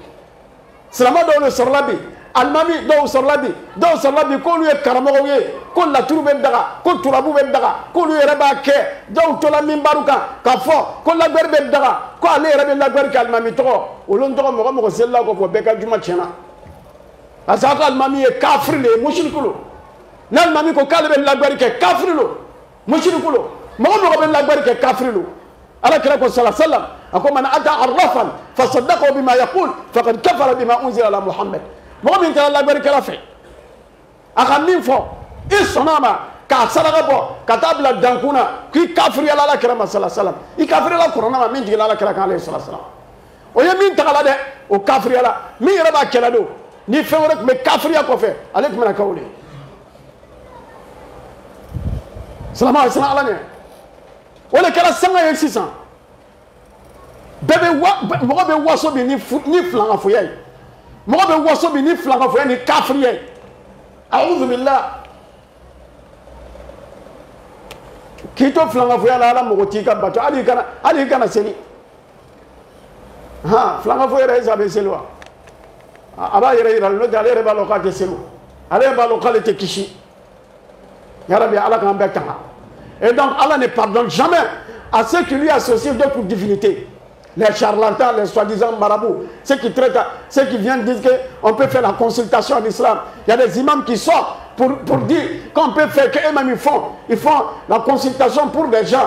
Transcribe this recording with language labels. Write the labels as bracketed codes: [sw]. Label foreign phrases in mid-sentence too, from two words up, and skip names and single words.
[bm] silamɛ dɔw le sɔrɔla bi alimami dɔw sɔrɔla bi k'olu ye karamɔgɔw ye ko laturu bɛ daga ko turabu bɛ daga k'olu yɛrɛ b'a kɛ dɔw tola minbaru kan k'a fɔ ko lagwari bɛ daga ko ale yɛrɛ bɛ lagwari kɛ alimami tɔgɔ olu tɔgɔ mɔgɔ selila kɔ bɛɛ ka juma tiɲɛna parce que a ko alimami ye kafiri le ye musiriku lo n'alimami ko k'ale bɛ lagwari kɛ kafiri lo musiriku lo mɔgɔ bɛ lagwari kɛ kafiri lo ala kira ko [ar] صلى الله عليه وسلم [bm] a ko [ar] من أتى عرافا فصدقه بما يقول فقد كفر بما أنزل على محمد [bm] mɔgɔ min kɛra lagbarikɛla fɛ a ka min fɔ i sɔnna ma k'a saraka bɔ ka taa bila dankun na k'i kafiriyala ala kɛra ma [ar] صلى الله عليه وسلم [bm] i kafiriyala kuranna ma min jigila ala kɛra kan [ar] عليه الصلاة والسلام [bm] o ye min tagala dɛ o kafiriyala min yɛrɛ b'a kɛlɛ don ni fɛn wɛrɛ tun bɛ kafiriya kɔfɛ ale tun bɛna kɛ o de ye salama a sina ala ɲɛ o de kɛra sanga ye sisan bɛɛ bɛ mɔgɔ bɛ waso bi ni filankafoya ye mɔgɔ bɛ waso bi ni filankafoya ni kafiriya ye [ar] أعوذ بالله [bm] k'i to filankafoya la ala mɔgɔ t'i ka bato hali i kana seli filankafoya yɛrɛ est-ce que a bɛ seli wa a b'a yɛrɛ yira n'o tɛ ale yɛrɛ b'a dɔn k'a tɛ seli ale yɛrɛ b'a dɔn k'ale tɛ kisi yarabi ala k'an bɛɛ tanga [fr] et donc Allah ne pardonne jamais à ceux qui lui associent d'autres divinités. Les charlatans, les soi-disant marabouts, ceux qui traitent, ceux qui viennent dire qu'on peut faire la consultation en islam. Il y a des imams qui sortent pour dire qu'on peut faire, qu'eux-mêmes ils font la consultation pour des gens.